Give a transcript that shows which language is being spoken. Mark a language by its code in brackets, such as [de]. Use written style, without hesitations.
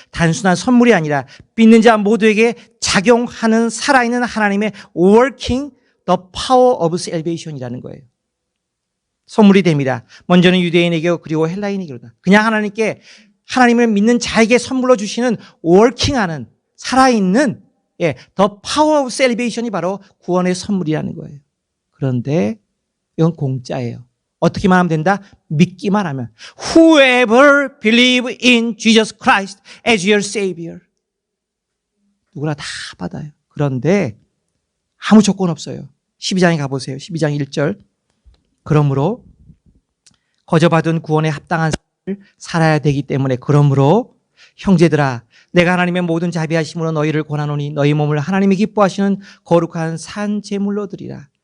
[ko] 단순한 선물이 아니라 믿는 자 모두에게 작용하는 살아있는 하나님의 [en] working the power of salvation [ko] 이라는 거예요. 선물이 됩니다. 먼저는 유대인에게 그리고 헬라인에게로다. 그냥 하나님을 믿는 자에게 선물로 주시는 [en] working [ko] 하는 살아있는 [en] the power of salvation [ko] 이 바로 구원의 선물이라는 거예요. 그런데 이건 공짜예요. 어떻게만 하면 된다? 믿기만 하면. [en] Whoever believe in Jesus Christ as your Savior. [ko] 누구나 다 받아요. 그런데 아무 조건 없어요. 12장에 가보세요. 12장 1절. 그러므로 거저 받은 구원에 합당한 삶을 살아야 되기 때문에 그러므로 형제들아 내가 하나님의 모든 자비하심으로 너희를 권하노니 너희 몸을 하나님이 기뻐하시는 거룩한 산 제물로 드리라.